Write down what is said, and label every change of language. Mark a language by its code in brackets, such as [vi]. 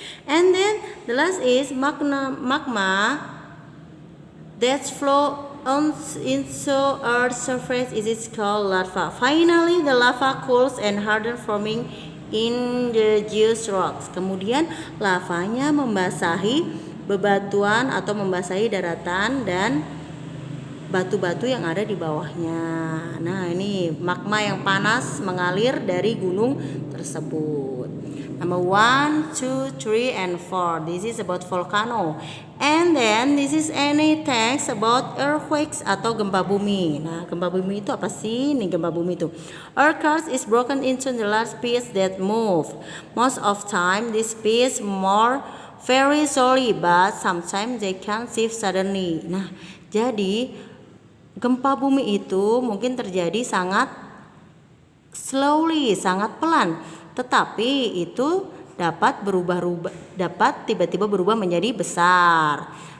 [en] And then the last is magma that flow on into earth's surface is called lava. Finally the lava cools and harden forming indigenous rocks. [id] Kemudian lavanya membasahi bebatuan atau membasahi daratan dan batu-batu yang ada di bawahnya. Nah, ini magma yang panas mengalir dari gunung tersebut. [en] Number 1, 2, 3, and 4. This is about volcano. And then this is any text about earthquakes [id] atau gempa bumi. Nah, gempa bumi itu apa sih? Nih gempa bumi itu. [en] Earth crust is broken into the large pieces that move. Most of time this piece more very slowly, but sometimes they can shift suddenly. [id] Nah, jadi gempa bumi itu mungkin terjadi sangat slowly, sangat pelan, tetapi itu dapat tiba-tiba berubah menjadi besar.